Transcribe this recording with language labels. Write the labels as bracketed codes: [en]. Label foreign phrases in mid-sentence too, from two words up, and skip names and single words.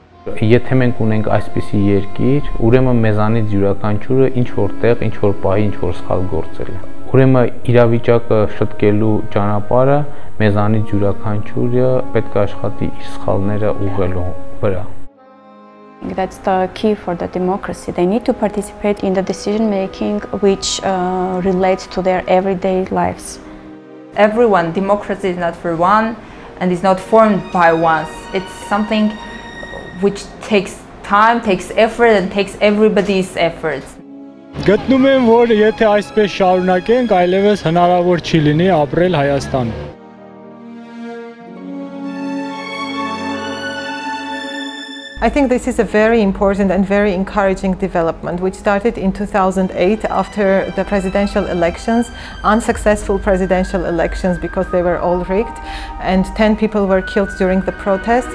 [hy] Եթե մենք ունենք այսպիսի երկիր, ուրեմն մեզանից յուրաքանչյուրը ինչ որտեղ, ինչ որ պահի, ինչ որ սխալ գործել է։ Ուրեմն իրավիճակը շտկելու ճանապարհը մեզանից յուրաքանչյուրը պետք է աշխատի իր սխալները ուղղելու վրա։ [en] That's the key for the democracy. They need to participate in the decision making which relates to their everyday lives. Everyone, democracy is not for one and is not formed by once. It's something which takes time, takes effort and takes everybody's efforts. [hy] Գտնում եմ, որ եթե այսպես շարունակենք, այլևս հնարավոր չի լինի ապրել Հայաստանում։ [en] I think this is a very important and very encouraging development, which started in 2008 after the presidential elections, unsuccessful presidential elections because they were all rigged, and 10 people were killed during the protests.